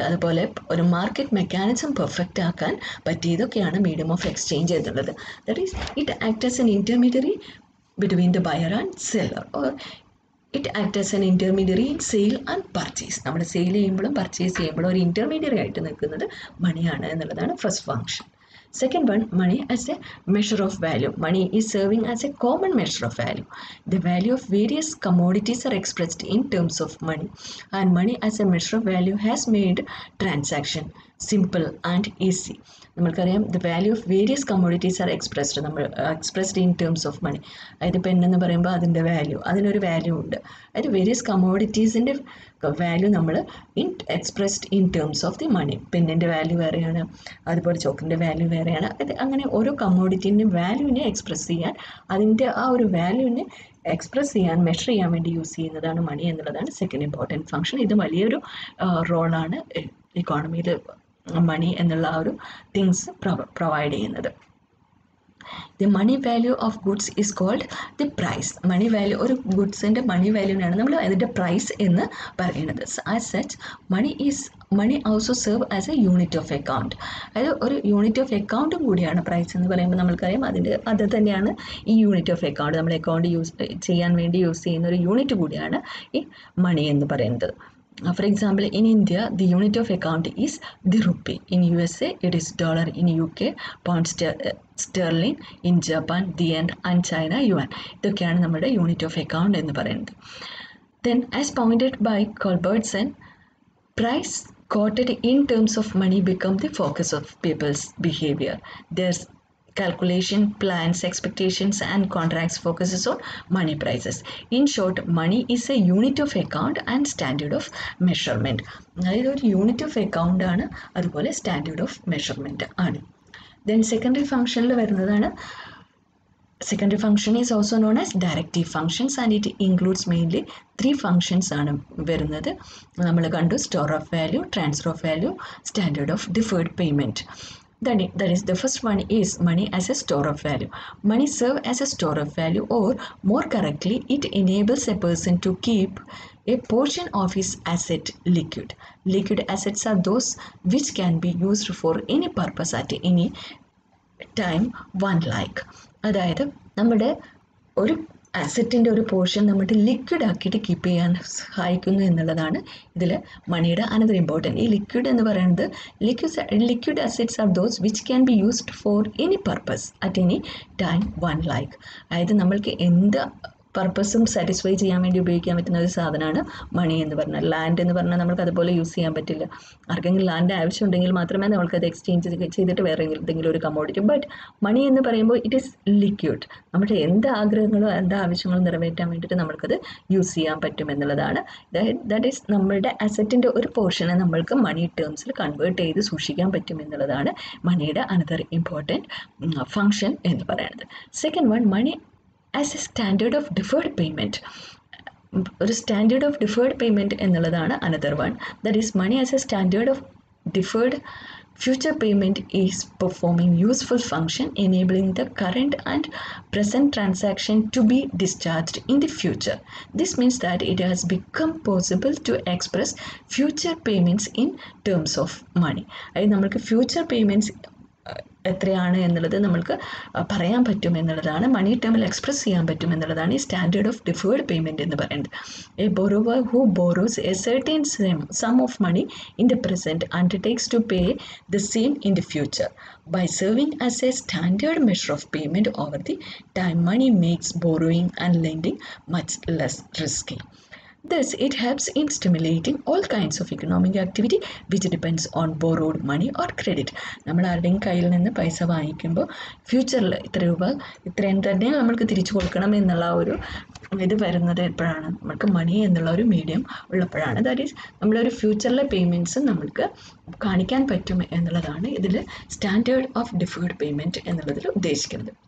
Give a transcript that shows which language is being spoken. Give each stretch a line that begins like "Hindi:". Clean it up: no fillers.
Malayalam: അതുപോലെ ഒരു market mechanism perfect ആക്കാൻ പറ്റിയതൊക്കെയാണ് മീഡിയം ഓഫ് എക്സ്ചേഞ്ച് എന്നുള്ളത്.
English: That is it act as an intermediary between the buyer and seller, or it act as an intermediary in sale and purchase.
Malayalam: നമ്മൾ sale ചെയ്യുമ്പോഴും purchase ചെയ്യുമ്പോഴും ഒരു intermediary ആയിട്ട് നിൽക്കുന്നത് മണിയാണ് എന്നുള്ളതാണ് first function.
English: Second one, money as a measure of value. Money is serving as a common measure of value. The value of various commodities are expressed in terms of money, and money as a measure of value has made transaction simple and easy.
Malayalam: നമ്മൾക്കറിയാം
English: The value of various commodities are expressed in terms of money.
Malayalam: അതായത് പെണ്ണെന്ന് പറയുമ്പോൾ അതിൻ്റെ value, അതിനൊരു value ഉണ്ട്. അതായത് various കമ്മോഡിറ്റീസിൻ്റെ value നമ്മൾ expressed in terms of the മണി. പെണ്ണിൻ്റെ value വേറെയാണ്, അതുപോലെ ചോക്കിൻ്റെ വാല്യൂ വേറെയാണ്. അങ്ങനെ ഓരോ കമ്മോഡിറ്റീൻ്റെ വാല്യൂവിനെ എക്സ്പ്രസ് ചെയ്യാൻ, അതിൻ്റെ ആ ഒരു വാല്യൂവിനെ എക്സ്പ്രസ് ചെയ്യാൻ, മെഷർ ചെയ്യാൻ വേണ്ടി യൂസ് ചെയ്യുന്നതാണ് മണി എന്നുള്ളതാണ് സെക്കൻഡ് ഇമ്പോർട്ടൻറ്റ് ഫങ്ഷൻ. ഇത് വലിയൊരു റോളാണ് ഇക്കോണമിയിൽ മണി എന്നുള്ള ആ ഒരു തിങ്സ് പ്രൊവൈഡ് ചെയ്യുന്നത്.
English: The money value of goods is called the price. Money value,
Malayalam: ഒരു ഗുഡ്സിൻ്റെ മണി വാല്യൂവിനാണ് നമ്മൾ അതിൻ്റെ പ്രൈസ് എന്ന് പറയുന്നത്.
English: As such money also serve as a unit of account.
Malayalam: അതായത് ഒരു യൂണിറ്റ് ഓഫ് അക്കൗണ്ടും കൂടിയാണ് പ്രൈസ് എന്ന് പറയുമ്പോൾ. നമ്മൾക്കറിയാം അത് തന്നെയാണ് ഈ യൂണിറ്റ് ഓഫ് അക്കൗണ്ട്. നമ്മൾ അക്കൗണ്ട് യൂസ് ചെയ്യാൻ വേണ്ടി യൂസ് ചെയ്യുന്ന ഒരു യൂണിറ്റ് കൂടിയാണ് ഈ മണി എന്ന് പറയുന്നത്.
English: For example, in India, the unit of account is the rupee. In USA, it is dollar. In UK, pound sterling. In Japan, the yen, and China, yuan.
Malayalam: ഇതൊക്കെയാണ് നമ്മുടെ യൂണിറ്റ് ഓഫ് അക്കൗണ്ട് എന്ന് പറയുന്നത്.
English: Then, as pointed by Culbertson, price quoted in terms of money become the focus of people's behavior. There's calculation, plans, expectations, and contracts focuses on money prices. In short, money is a unit of account and standard of measurement.
Malayalam: അതായത് ഒരു unit of account ആണ്, അതുപോലെ standard of measurement ആണ്. Then secondary ഫംഗ്ഷനിൽ വരുന്നതാണ്,
English: secondary function is also known as directive functions, and it includes mainly 3 functions
Malayalam: ആണ് വരുന്നത്. നമ്മൾ കണ്ടു, store of value, transfer of value, standard of deferred payment.
English: That is, the first one is money as a store of value. Money serve as a store of value, or more correctly, it enables a person to keep a portion of his asset liquid. Liquid assets are those which can be used for any purpose at any time, one like.
Malayalam: അതായത് നമ്മുടെ ഒരു അസറ്റിൻ്റെ ഒരു portion നമ്മുടെ liquid ആക്കിയിട്ട് keep ചെയ്യാൻ സഹായിക്കുന്നു എന്നുള്ളതാണ് ഇതിൽ മണിയുടെ അനദർ ഇമ്പോർട്ടൻറ്റ്. ഈ ലിക്വിഡ് എന്ന് പറയുന്നത്
English: Liquid assets are those which can be used for any purpose at any time one like.
Malayalam: അതായത് നമ്മൾക്ക് എന്ത് പർപ്പസും സാറ്റിസ്ഫൈ ചെയ്യാൻ വേണ്ടി ഉപയോഗിക്കാൻ പറ്റുന്ന ഒരു സാധനമാണ് മണി എന്ന് പറഞ്ഞാൽ. ലാൻഡ് എന്ന് പറഞ്ഞാൽ നമുക്ക് അതുപോലെ യൂസ് ചെയ്യാൻ പറ്റില്ല. ആർക്കെങ്കിലും ലാൻഡ് ആവശ്യമുണ്ടെങ്കിൽ മാത്രമേ നമ്മൾക്കത് എക്സ്ചേഞ്ച് ചെയ്തിട്ട് വേറെ എന്തെങ്കിലും ഒരു കമ്മോഡിറ്റി. ബട്ട് മണി എന്ന് പറയുമ്പോൾ
English: It is liquid.
Malayalam: നമ്മുടെ എന്ത് ആഗ്രഹങ്ങളോ എന്ത് ആവശ്യങ്ങളും നിറവേറ്റാൻ വേണ്ടിയിട്ട് നമ്മൾക്കത് യൂസ് ചെയ്യാൻ പറ്റും എന്നുള്ളതാണ്. ദാറ്റ് ഈസ് നമ്മളുടെ അസറ്റിൻ്റെ ഒരു പോർഷനെ നമ്മൾക്ക് മണി ടേംസിൽ കൺവേർട്ട് ചെയ്ത് സൂക്ഷിക്കാൻ പറ്റും എന്നുള്ളതാണ് മണിയുടെ അനദർ ഇമ്പോർട്ടൻറ്റ് ഫങ്ഷൻ എന്ന് പറയുന്നത്.
English: Second one, money as a standard of deferred payment.
Malayalam: ഒരു സ്റ്റാൻഡേർഡ് ഓഫ് ഡിഫേർഡ് പേയ്മെൻറ്റ് എന്നുള്ളതാണ് another one.
English: That is money as a standard of deferred future payment is performing useful function enabling the current and present transaction to be discharged in the future. This means that it has become possible to express future payments in terms of money.
Malayalam: അതായത് നമ്മൾക്ക് future payments എത്രയാണ് എന്നുള്ളത് നമ്മൾക്ക് പറയാൻ പറ്റും എന്നുള്ളതാണ്, മണി ടേമിൽ express ചെയ്യാൻ പറ്റും എന്നുള്ളതാണ് ഈ സ്റ്റാൻഡേർഡ് ഓഫ് ഡിഫേർഡ് പേയ്മെൻറ്റ് എന്ന് പറയുന്നത്.
English: A borrower who borrows a certain sum of money in the present undertakes to pay the same in the future. By serving as a standard measure of payment over the time, money makes borrowing and lending much less risky. Thus, it helps in stimulating all kinds of economic activity which depends on borrowed money or credit.
Malayalam: നമ്മൾ ആരുടെയും കയ്യിൽ നിന്ന് പൈസ വാങ്ങിക്കുമ്പോൾ ഫ്യൂച്ചറിൽ ഇത്ര രൂപ ഇത്രയും തന്നെ നമ്മൾക്ക് തിരിച്ചു കൊടുക്കണം എന്നുള്ള ഒരു ഇത് വരുന്നത് എപ്പോഴാണ്? നമുക്ക് മണി എന്നുള്ള ഒരു മീഡിയം ഉള്ളപ്പോഴാണ്. ദാറ്റ് ഈസ് നമ്മളൊരു ഫ്യൂച്ചറിലെ പേയ്മെൻറ്റ്സ് നമ്മൾക്ക് കാണിക്കാൻ പറ്റും എന്നുള്ളതാണ് ഇതിൽ സ്റ്റാൻഡേർഡ് ഓഫ് ഡിഫേർഡ് പേയ്മെൻറ്റ് എന്നുള്ളതിൽ ഉദ്ദേശിക്കുന്നത്.